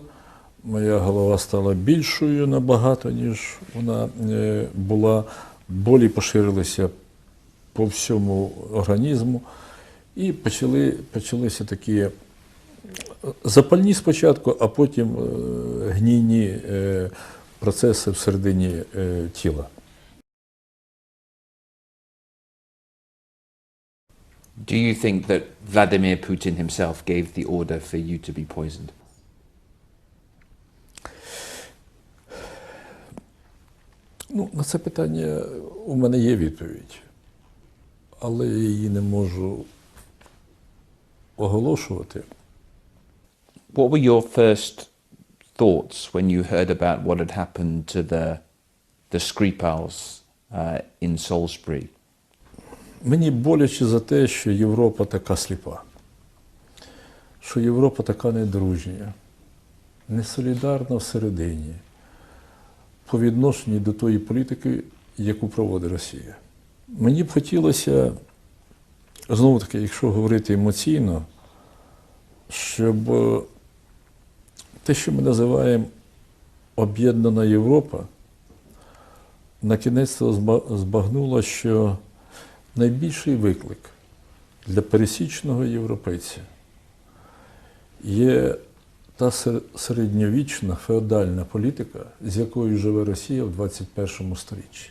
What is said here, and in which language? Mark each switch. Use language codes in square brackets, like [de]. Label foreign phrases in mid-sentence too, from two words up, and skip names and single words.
[uk] Моя голова стала більшою набагато, ніж вона була. Болі поширилися по всьому організму. І почалися такі запальні спочатку, а потім гнійні процеси всередині тіла. [en] Do you think that Vladimir Putin himself gave the order for you to be poisoned? [uk] Ну, на це питання у мене є відповідь, але я її не можу оголошувати. [en] What were your first thoughts when you heard about what had happened to the Skripals in Salisbury? [uk] Мені боляче за те, що Європа така сліпа, що Європа така недружня, несолідарна всередині по відношенню до тої політики, яку проводить Росія. Мені б хотілося, знову таки, якщо говорити емоційно, щоб те, що ми називаємо об'єднана Європа, на кінець збагнула, що найбільший виклик для пересічного європейця є та середньовічна феодальна політика, з якою живе Росія в 21 сторіччі.